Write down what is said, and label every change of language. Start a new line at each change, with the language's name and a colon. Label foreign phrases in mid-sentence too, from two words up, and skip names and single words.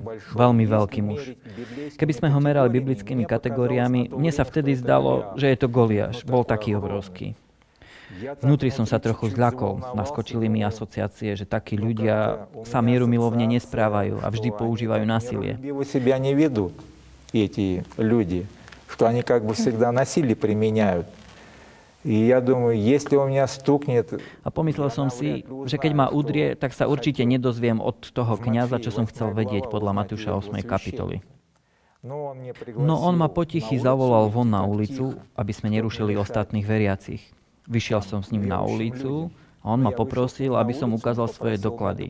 Slovak: Veľmi veľký muž. Keby sme ho merali biblickými kategóriami, mne sa vtedy zdalo, že je to Goliáš. Bol taký obrovský. Vnútri som sa trochu zľakol. Naskočili mi asociácie, že takí ľudia sa mierumilovne nesprávajú a vždy používajú násilie.
Russian: Что они как бы всегда насилие применяют. И я думаю, если у меня стукнет...
Slovak: A pomyslel som si, že keď ma udrie, tak sa určite nedozviem od toho kňaza, čo som chcel vedieť podľa Matúša 8. kapitoly. No on ma potichy zavolal von na ulicu, aby sme nerušili ostatných veriacich. Vyšiel som s ním na ulicu a on ma poprosil, aby som ukázal svoje doklady.